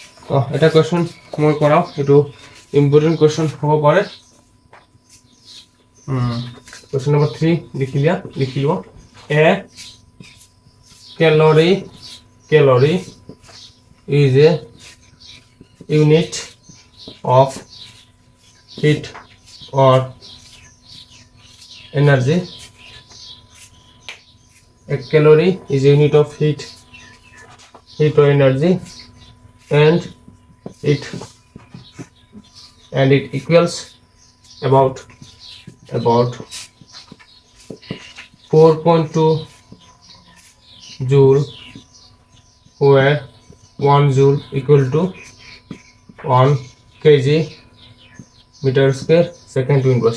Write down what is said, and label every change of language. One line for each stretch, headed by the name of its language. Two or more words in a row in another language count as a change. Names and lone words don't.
Assamese: এটা কোয়েশ্চন মই কৰাও, এটো
English: important question
Assamese: হ'ব পাৰে।
English: Question number 3
Hindi: लिख लियो।
English: A calorie is a unit of heat or energy. A calorie is a unit of heat or energy, and it equals about 4.2 joule, where 1 joule equal to 1 kg meter square second to inverse।